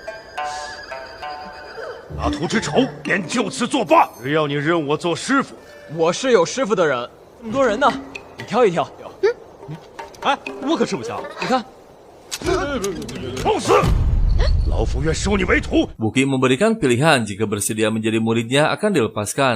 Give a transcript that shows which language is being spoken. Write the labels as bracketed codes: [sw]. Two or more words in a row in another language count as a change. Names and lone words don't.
[zh] 拿徒之仇，便就此作罢。只要你认我做师傅，我是有师傅的人。这么多人呢，你挑一挑。哎，我可吃不消。你看，放肆！老夫愿收你为徒。 [id] Wuki memberikan pilihan jika bersedia menjadi muridnya akan dilepaskan.